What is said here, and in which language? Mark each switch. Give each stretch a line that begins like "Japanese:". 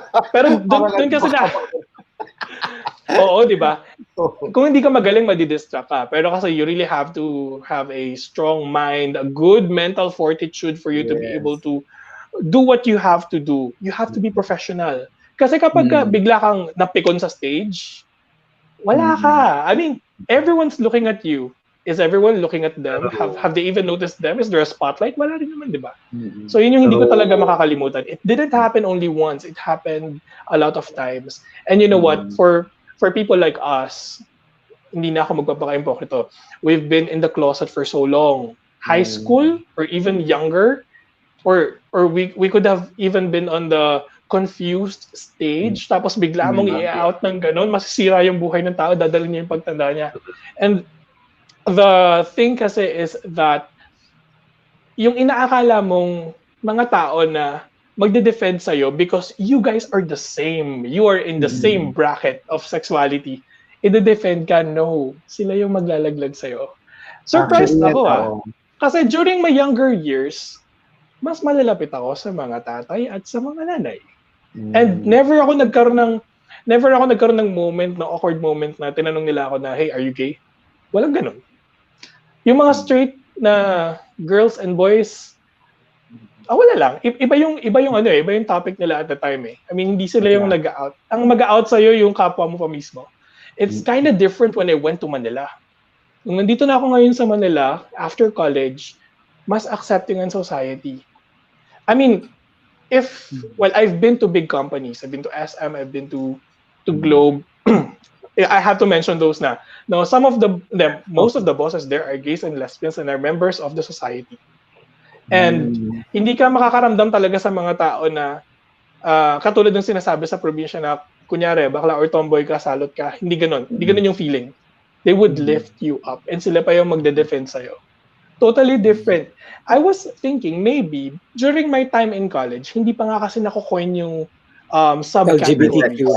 Filipino: Pero doon kasi na, oo, di ba? Kung hindi ka magaling, madidistract ka. Pero kasi
English: you really have to have a strong mind, a good mental fortitude for you to be able to do what you have to do. You have to be professional.
Filipino: Kasi kapag bigla kang napikon sa stage, wala ka.
English: I mean, everyone's looking at you. Is everyone looking at them? Have they even noticed them? Is there a spotlight?
Filipino: Wala rin naman, di ba? So yun yung hindi ko talaga makakalimutan.
English: It didn't happen only once. It happened a lot of times. And you know what? For people like us,
Filipino: hindi na ako magpapaka-impokrito.
English: We've been in the closet for so long. High school or even younger, or we could have even been on the confused stage,
Filipino: tapos bigla mong i-out ng ganun, masisira yung buhay ng tao, dadalhin niya yung pagtanda niya.
English: And the thing kasi is that
Filipino: yung inaakala mong mga tao na magde-defend sa'yo
English: because you guys are the same, you are in the same bracket of sexuality, i-defend ka, no.
Filipino: Sila yung maglalaglag sa'yo. Surprised ako Kasi
English: during my younger years,
Filipino: mas malalapit ako sa mga tatay at sa mga nanay. And never ako nagkaroon ng moment, ng awkward moment na tinanong nila ako na,
English: hey, are you gay?
Filipino: Walang ganun. Yung mga straight na girls and boys, wala lang. Iba yung topic nila at the time eh. I mean, hindi sila yung nag-out. Ang mag-out sa'yo yung kapwa mo pa mismo.
English: It's kind of different when I went to Manila.
Filipino: Nung nandito na ako ngayon sa Manila, after college, mas accepting ang society.
English: I mean, well, I've been to big companies. I've been to SM, I've been to Globe. I have to mention those na. Now, most of the bosses there are gays and lesbians and are members of the society.
Filipino: And hindi ka makakaramdam talaga sa mga tao na katulad ng sinasabi sa probinsya na kunyari, bakla or tomboy ka, salot ka. Hindi ganun. Hindi ganun yung feeling.
English: They would lift you up and
Filipino: sila pa yung magde-defend sa'yo.
English: Totally different. I was thinking maybe during my time in college,
Filipino: hindi pa nga kasi nako-coin yung subcategory.